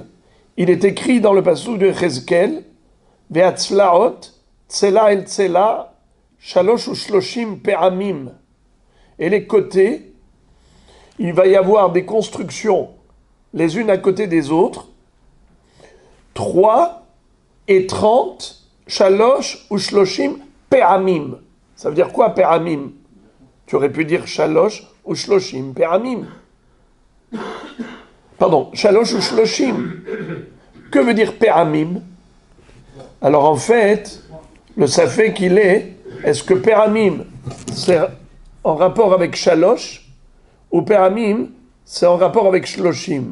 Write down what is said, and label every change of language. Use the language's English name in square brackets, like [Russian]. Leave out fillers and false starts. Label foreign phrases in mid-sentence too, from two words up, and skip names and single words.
[French] Il est écrit dans le passouk de Yechezkel, [Hebrew] והצלעות, צלע אל צלע, שלוש ושלושים פעמים. [French] Et les côtés, il va y avoir des constructions les unes à côté des autres, 3 et 30, [Hebrew] שלוש ושלושים פעמים. [French] Ça veut dire quoi, pe'amim? Tu aurais pu dire [Hebrew] שלוש ושלושים פעמים. [French] Pardon, [Hebrew] שלוש ושלושים. [French] Que veut dire pe'amim? Alors en fait, le safek qu'il est-ce que pe'amim, c'est en rapport avec Shalosh, ou pe'amim, c'est en rapport avec Shloshim?